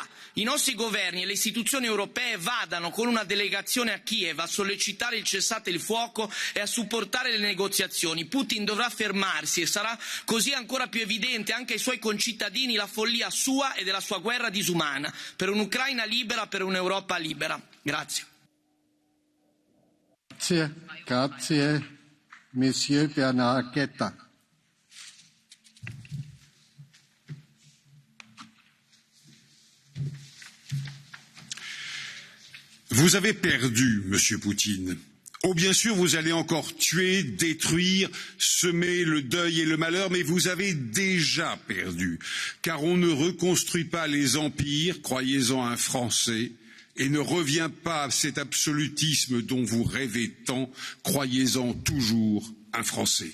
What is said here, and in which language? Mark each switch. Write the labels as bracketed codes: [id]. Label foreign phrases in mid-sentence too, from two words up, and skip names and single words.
[it] I nostri governi e le istituzioni europee vadano con una delegazione a Kiev a sollecitare il cessate il fuoco e a supportare le negoziazioni. Putin dovrà fermarsi e sarà così ancora più evidente anche ai suoi concittadini la follia sua e della sua guerra disumana. Per un'Ucraina libera, per un'Europa libera. Grazie. Grazie. [fr] Monsieur Bernard Guetta. Vous avez perdu, Monsieur Poutine. Oh, bien sûr, vous allez encore tuer, détruire, semer le deuil et le malheur, mais vous avez déjà perdu, car on ne reconstruit pas les empires, croyez-en un Français, et ne revient pas à cet absolutisme dont vous rêvez tant, croyez-en toujours un Français.